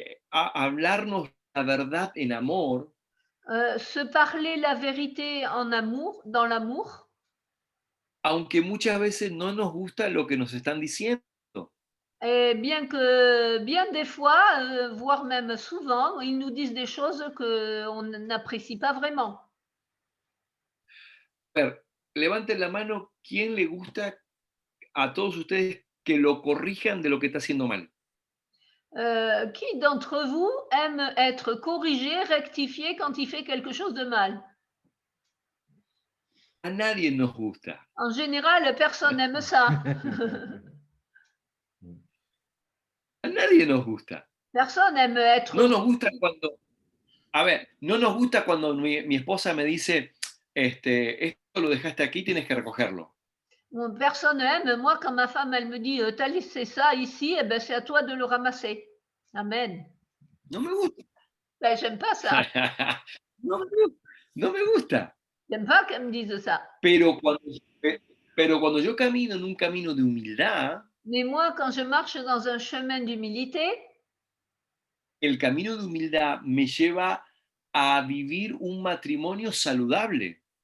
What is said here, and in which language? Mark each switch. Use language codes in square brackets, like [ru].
[es] Hablarnos la verdad en amor, [fr] se parler la vérité en amour, dans l'amour, [es] aunque muchas veces no nos gusta lo que nos están diciendo. [fr] et bien des fois, voire même souvent, ils nous disent des choses qu'on n'apprécie pas vraiment. [es] A ver, levanten la mano, ¿quién le gusta a todos ustedes que lo corrijan de lo que está haciendo mal? [fr] Qui d'entre vous aime être corrigé, rectifié quand il fait quelque chose de mal? [es] A nadie nos gusta. [fr] En général, personne n'aime ça. [es] A nadie nos gusta. [fr] Personne n'aime être [es] No nos gusta cuando, a ver, no nos gusta cuando mi esposa me dice, esto lo dejaste aquí, tienes que recogerlo. [fr] bon, personne n'aime. Moi, quand ma femme, elle me dit, tu as laissé ça ici, eh ben, c'est à toi de le ramasser. Amen. [es] No me gusta. [fr] Ben, j'aime pas ça. [es] No me gusta. No me gusta. [fr] J'aime pas qu'elle me dise ça. [es] Pero cuando yo camino en un camino de humildad, [fr] Mais moi, quand je marche dans un chemin d'humilité, [es] el camino de humildad me lleva a vivir un matrimonio saludable.